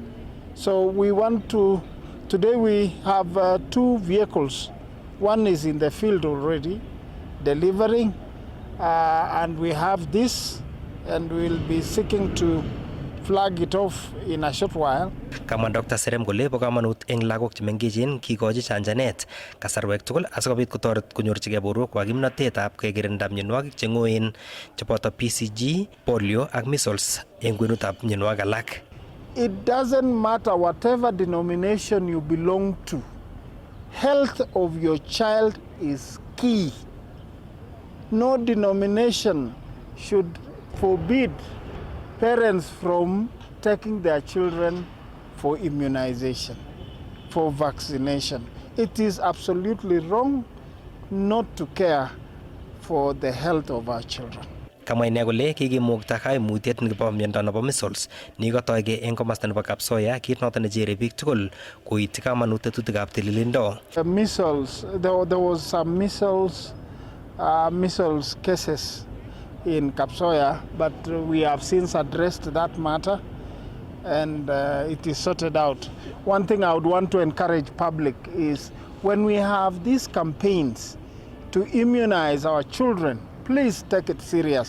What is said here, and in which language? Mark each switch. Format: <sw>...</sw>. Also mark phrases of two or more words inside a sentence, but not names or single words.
<en>So we want to, today we have 2 vehicles. One is in the field already, delivering, and we have this, and we'll be seeking to flag it off in a short while.</en> <kln>Kama Dr. Serem kole bo kamanut eng lagok chemengechen kikochi chanjanet kasarwek tugul asikobit kotoret konyorchigei borwekwak kimnotetab kekirinda mionwogik cheng'oen cheboto PCG, polio ak measles eng kwenutab mionwogik alak.</kln> <en>It doesn't matter whatever denomination you belong to. Health of your child is key. No denomination should forbid parents from taking their children for immunization, for vaccination. It is absolutely wrong not to care for the health of our children.</en> <kln>Kamwa ine kole kikimukta kaimutiet nebo miondo nebo measles nikatoige eng komasta nebo Kapsoya kit noto nechere biik tugul koityi kamanut tetutikab tililindo.</kln> <en>Measles, there was some measles cases in Kapsoya, but we have since addressed that matter and it is sorted out. One thing I would want to encourage public is when we have these campaigns to immunize our children, please take it serious.</en>